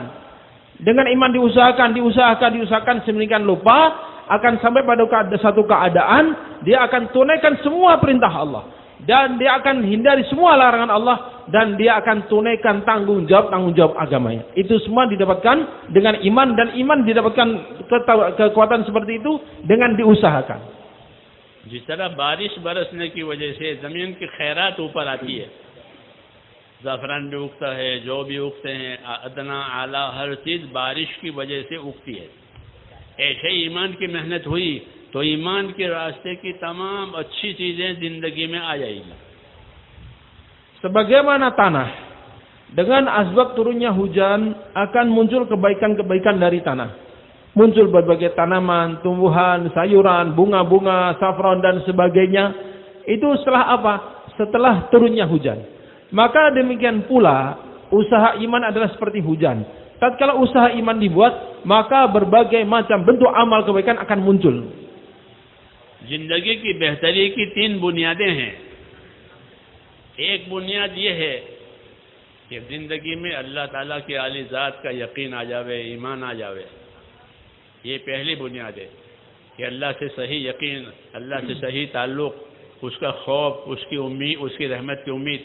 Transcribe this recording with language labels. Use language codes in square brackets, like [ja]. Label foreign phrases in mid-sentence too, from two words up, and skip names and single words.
[id] Dengan iman diusahakan sedemikian lupa, akan sampai pada satu keadaan dia akan tunaikan semua perintah Allah dan dia akan hindari semua larangan Allah dan dia akan tunaikan tanggung jawab agamanya. Itu semua didapatkan dengan iman, dan iman didapatkan kekuatan seperti itu dengan diusahakan. [ur] جس طرح بارش برسنے کی وجہ سے زمین کی خیرات اوپر آتی ہے، زعفران بھی اگتا ہے، جو بھی اگتے ہیں، ادنیٰ اعلیٰ ہر چیز بارش کی وجہ سے اگتی ہے. ایسے ایمان کی محنت ہوئی تو ایمان کے راستے کی تمام اچھی چیزیں زندگی میں آ جائے گی. [id] Sebagaimana tanah, dengan asbab turunnya hujan akan muncul kebaikan-kebaikan dari tanah. Muncul berbagai tanaman, tumbuhan, sayuran, bunga-bunga, saffron dan sebagainya. Itu setelah apa? Setelah turunnya hujan. Maka demikian pula usaha iman adalah seperti hujan. Tatkala usaha iman dibuat, maka berbagai macam bentuk amal kebaikan akan muncul. [ur] زندگی کی بہتری کی 3 بنیادیں ہیں. ایک بنیاد یہ ہے کہ زندگی میں اللہ تعالیٰ کی عالی ذات کا یقین آ جاوے، ایمان آ جاوے. یہ پہلی بنیاد ہے کہ اللہ سے صحیح یقین، اللہ سے صحیح تعلق، اس کا خوف، اس کی امید، اس کی رحمت کی امید.